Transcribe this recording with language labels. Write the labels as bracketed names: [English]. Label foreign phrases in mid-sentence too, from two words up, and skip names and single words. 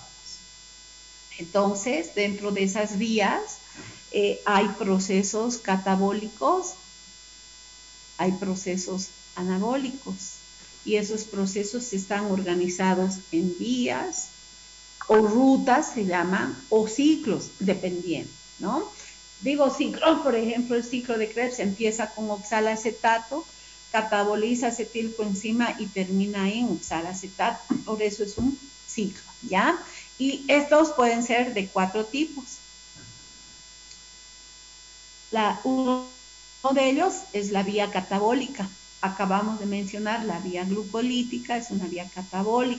[Spanish] Entonces, dentro de esas vías hay procesos catabólicos, hay procesos anabólicos, y esos procesos están organizados en vías o rutas, se llaman, o ciclos, dependiendo, ¿no? Digo ciclo, por ejemplo, el ciclo de Krebs empieza con oxalacetato, cataboliza acetilcoenzima y termina en oxalacetato. Por eso es un ciclo, ¿ya? Y estos pueden ser de 4 tipos. Uno de ellos es la vía catabólica. Acabamos de mencionar la vía glucolítica, es una vía catabólica.